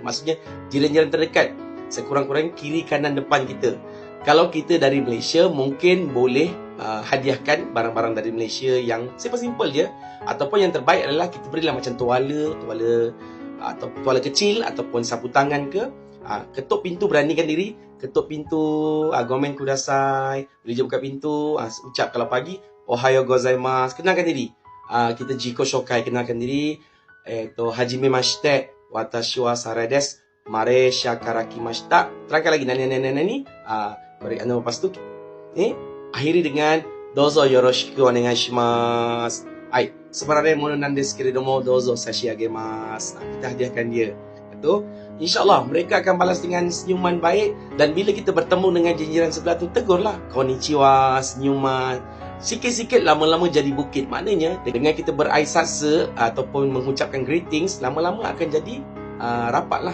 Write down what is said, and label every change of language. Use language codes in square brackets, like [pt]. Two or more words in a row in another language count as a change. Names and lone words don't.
[ms] Maksudnya jiran-jiran terdekat, sekurang-kurangnya kiri kanan depan kita. Kalau kita dari Malaysia, mungkin boleh hadiahkan barang-barang dari Malaysia yang simple-simple je. Ataupun yang terbaik adalah kita berilah macam tuala atau tuala kecil ataupun sapu tangan ke. Ketuk pintu, beranikan diri. Ketuk pintu, [ja] ごめんください. [ms] Bila dia buka pintu, ucap kalau pagi, [ja] おはようございます. [ms] Kenalkan diri. Kita [ja] 自己紹介, [ms] kenalkan diri. [ja] はじめまして、私はサライです. マレーシアから来ました. [ms] Terangkan lagi, nani. Lepas tu, akhiri dengan [ja] どうぞよろしくお願いします. Sebenarnya ものなんですけれども どうぞ差し上げます. [ms] Kita hadiahkan dia. Itu, InsyaAllah mereka akan balas dengan senyuman baik. Dan bila kita bertemu dengan jiran sebelah tu, tegurlah konnichiwa, senyuman. Sikit-sikit lama-lama jadi bukit. Maknanya dengan kita beraisase ataupun mengucapkan greetings, lama-lama akan jadi rapat lah.